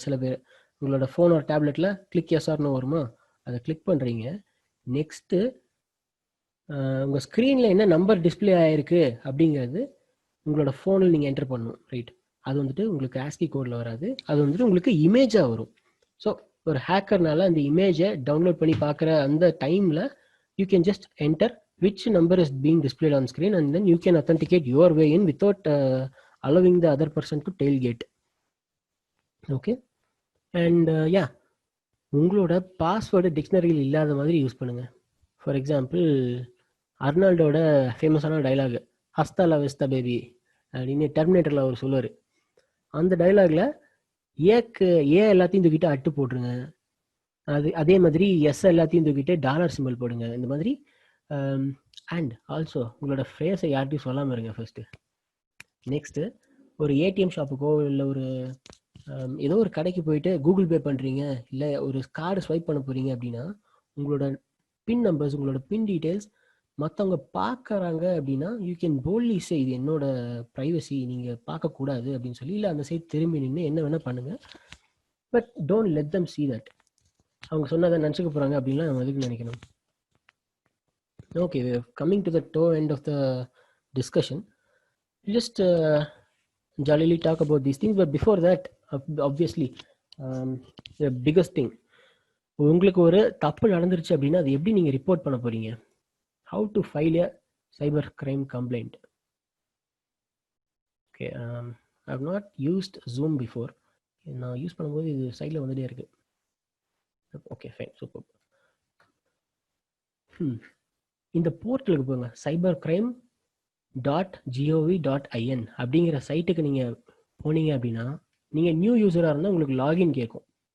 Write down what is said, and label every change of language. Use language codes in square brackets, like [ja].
[ta] சில பேர் உங்களோட ஃபோன் ஒரு டேப்லெட்டில் கிளிக் எஸ்ஆர்னோ வருமா, அதை கிளிக் பண்ணுறீங்க. நெக்ஸ்ட்டு உங்கள் ஸ்க்ரீனில் என்ன நம்பர் டிஸ்பிளே ஆகிருக்கு அப்படிங்கிறது உங்களோட ஃபோனில் நீங்கள் என்டர் பண்ணணும், ரைட்? அது வந்துட்டு உங்களுக்கு ஆஸ்கி கோடில் வராது, அது வந்துட்டு உங்களுக்கு இமேஜாக வரும். ஸோ ஒரு ஹேக்கர்னால அந்த இமேஜை டவுன்லோட் பண்ணி பார்க்குற அந்த டைமில் [en] You can just enter which number is being displayed on screen and then you can authenticate your way in without allowing the other person to tailgate. [ta] Okay, and yeah, உங்களோட password டிக்ஷனரியில் இல்லாத மாதிரி use பண்ணுங்க. For example அர்னால்டோட ஃபேமஸான dialogue ஹஸ்தா லா வெஸ்தா baby அப்படின்னு டெர்மினேட்டரில் அவர் சொல்லுவார். அந்த டைலாகில் ஏ எல்லாத்தையும் தூக்கிட்டு அட்டு போட்டுருங்க, அதே மாதிரி எஸ் எல்லாத்தையும் தூக்கிட்டு டாலர் சிம்பிள் போடுங்க. இந்த மாதிரி அண்ட் ஆல்சோ உங்களோட ஃப்ரேஸை யார்ட்டையும் சொல்லாமல் இருங்க ஃபர்ஸ்ட்டு. நெக்ஸ்ட்டு ஒரு ஏடிஎம் ஷாப்புக்கோ இல்லை ஒரு ஏதோ ஒரு கடைக்கு போயிட்டு கூகுள் பே பண்ணுறீங்க, இல்லை ஒரு கார்டு ஸ்வைப் பண்ண போகிறீங்க அப்படின்னா உங்களோட பின் நம்பர்ஸ், உங்களோட பின் டீட்டெயில்ஸ் மற்றவங்க பார்க்குறாங்க அப்படின்னா [en] you can boldly say [ta] இது என்னோட ப்ரைவசி, நீங்கள் பார்க்கக்கூடாது அப்படின்னு சொல்லி, இல்லை அந்த சைட் திரும்பி நின்று என்ன வேணால் பண்ணுங்கள். [en] But don't let them see that. [ta] அவங்க சொன்னதை நினச்சிக்க போகிறாங்க அப்படின்லாம் நம்ம எதுக்கு நினைக்கணும்? [en] Okay, we are coming to the toe end of the discussion. Just jollily talk about these things, but before that, obviously, the biggest thing, [ta] உங்களுக்கு ஒரு தப்பு நடந்துருச்சு அப்படின்னா அது எப்படி நீங்கள் ரிப்போர்ட் பண்ண போறீங்க? [en] How to file a cyber crime complaint? Okay, I have not used Zoom before. [ta] நான் யூஸ் பண்ணும்போது இது சைடில் வந்துட்டே இருக்கு. Okay fine, super. இந்த போர்ட்டலுக்கு போங்க, cybercrime.gov.in அப்படிங்கிற சைட்டுக்கு நீங்கள் போனீங்க அப்படின்னா, நீங்கள் நியூ யூஸராக இருந்தால் உங்களுக்கு லாகின் கேட்கும்.